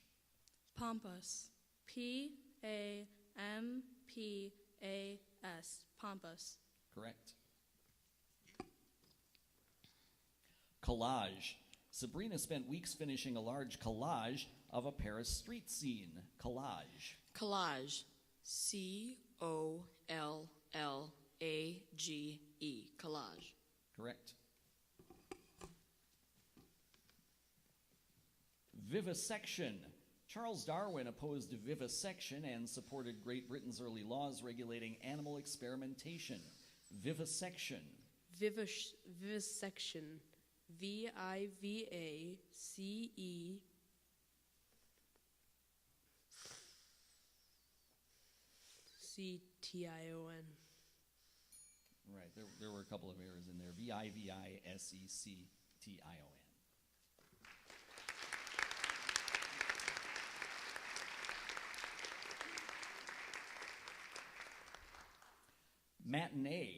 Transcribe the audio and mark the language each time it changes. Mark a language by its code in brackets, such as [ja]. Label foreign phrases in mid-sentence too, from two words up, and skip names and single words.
[en] Pampas. P-A-M-P-A-S. Pampas. Correct. Collage. Sabrina spent weeks finishing a large collage of a Paris street scene. Collage. Collage. C-O-L-L-A-G-E. Collage. Correct. Vivisection. Charles Darwin opposed vivisection and supported Great Britain's early laws regulating animal experimentation. Vivisection. Vivisection. Vivace. CTION. Right, there were a couple of errors in there. Vivisection. Matinee.